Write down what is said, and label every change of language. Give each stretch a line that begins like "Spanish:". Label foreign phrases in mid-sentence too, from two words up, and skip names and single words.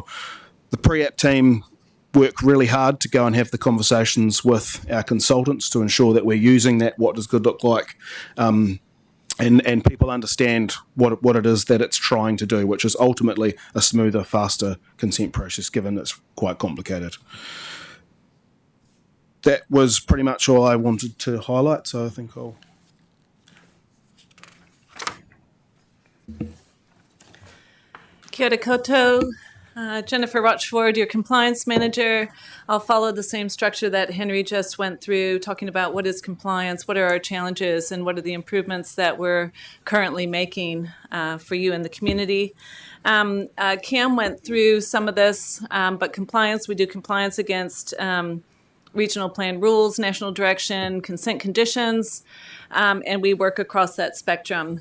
English: The pre-app team work really hard to go and have the conversations with our consultants to ensure that we're using that what does good look like, and people understand what it is that it's trying to do, which is ultimately a smoother, faster consent process, given it's quite complicated. That was pretty much all I wanted to highlight, so I think I'll...
Māori: Kia ora koutou.
English: Jennifer Rochford, your compliance manager. I'll follow the same structure that Henry just went through, talking about what is compliance, what are our challenges, and what are the improvements that we're currently making for you in the community. Cam went through some of this, but compliance, we do compliance against regional plan rules, national direction, consent conditions, and we work across that spectrum.